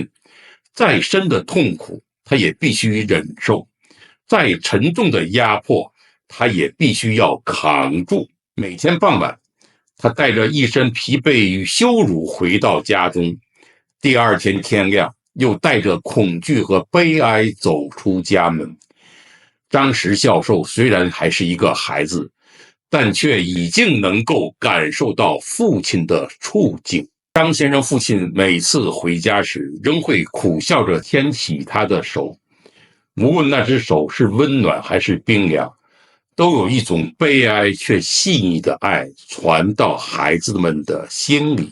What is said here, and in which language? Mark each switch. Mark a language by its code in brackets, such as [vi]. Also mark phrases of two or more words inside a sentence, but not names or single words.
[zh] 再深的痛苦他也必須忍受，再沉重的壓迫他也必須要扛住。每天傍晚，他帶着一身疲憊與羞辱回到家中，第二天天亮，又帶着恐懼和悲哀走出家門。張石教授雖然還是一個孩子，但卻已經能夠感受到父親的處境。張先生父親每次回家時，仍會苦笑着牽起他的手，無論那只手是溫暖還是冰涼，都有一種悲哀卻細膩的愛傳到孩子們的心裡。